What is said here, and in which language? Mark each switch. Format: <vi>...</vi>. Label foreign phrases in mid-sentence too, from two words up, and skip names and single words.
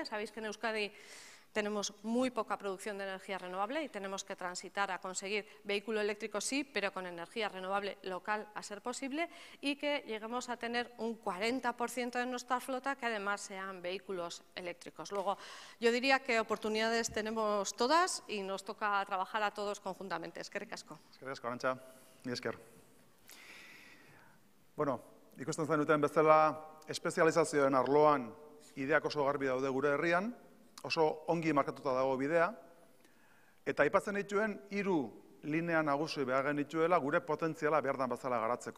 <es>Sabéis que en Euskadi tenemos muy poca producción de energía renovable y tenemos que transitar a conseguir vehículo eléctrico sí, pero con energía renovable local a ser posible, y que lleguemos a tener un 40% de nuestra flota que además sean vehículos eléctricos. Luego, yo diría que oportunidades tenemos todas y nos toca trabajar a todos conjuntamente.</es> <eu>Eskerrik asko. Eskerrik asko, Arantxa. Ni esker. Bueno, ikusten zenuten bezala, espezializazioen arloan ideak oso garbi daude gure herrian, oso ongi markatuta dago bidea, eta aipatzen dituen 3 linea nagusi behar genituela gure potentziala behar dan bezala garatzeko.</eu>